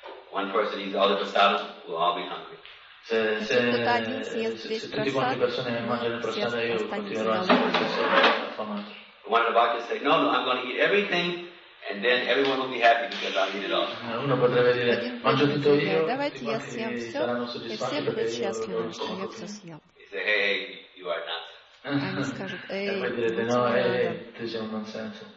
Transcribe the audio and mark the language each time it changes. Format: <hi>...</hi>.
<en>One person eats all the prasadam, we'll all be hungry.</en> <it>Se tutti quanti le persone mangiano il prasadam, io continuerò a essere affamato.</it> <en>One of the say, no, I'm going to eat everything and then everyone will be happy because I'll eat it all.</en> <it>Uno potrebbe dire, mangio tutto io,</it> <ru>давайте я съем все, и все будут счастливы, что я все съел.</ru> <en>Hey, you are nonsense.</en> <ru>Они скажут, эй, ты же nonsense.</ru>